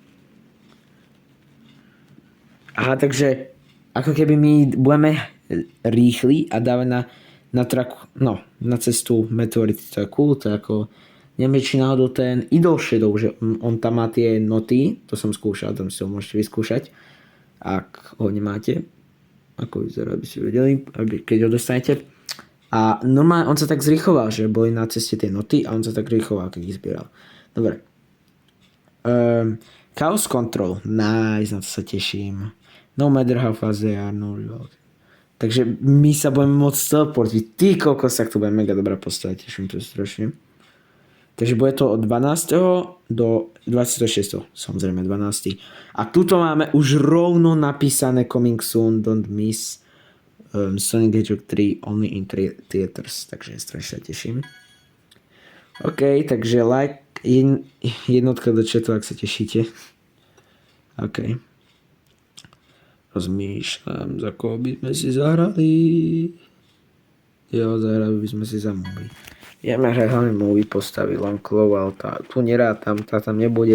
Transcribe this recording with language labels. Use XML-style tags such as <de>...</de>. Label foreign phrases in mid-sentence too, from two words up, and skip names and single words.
<sk>Aha, takže ako keby my budeme rýchli a dáme na traku, no, na cestu meteority, to je cool, to je ako neviem, či náhodou ten Idol Shadow, že on tam má tie noty, to som skúšal, tam si ho môžete vyskúšať, ak ho nemáte, ako vyzerá, aby si vedeli, keď ho dostanete. A normálne on sa tak zrýchoval, že boli na ceste tie noty a on sa tak rýchoval, keď ich zbieral. Dobre. Chaos Control, nice, na to sa teším.</sk> <en>No matter how fast they are, no reload.</en> <sk>Takže my sa budeme môcť teleportiť. Ty kokos, tak to bude mega dobrá postava, teším to strašne. Takže bude to od 12. do 26. Samozrejme 12. A tuto máme už rovno napísané</sk> <en>Coming Soon, Don't Miss, Sonic Hedgehog 3 Only in Theaters.</en> <sk>Takže strašne teším. OK, takže like jednotka do chatu, ak sa tešíte. OK. Rozmýšľam, za koho by sme si zahrali. Jo, zahrali by sme si za Movie. Ja ma hrať hlavne Movie postavy, len Claw, ale tu nerátam, tá tam nebude.</sk>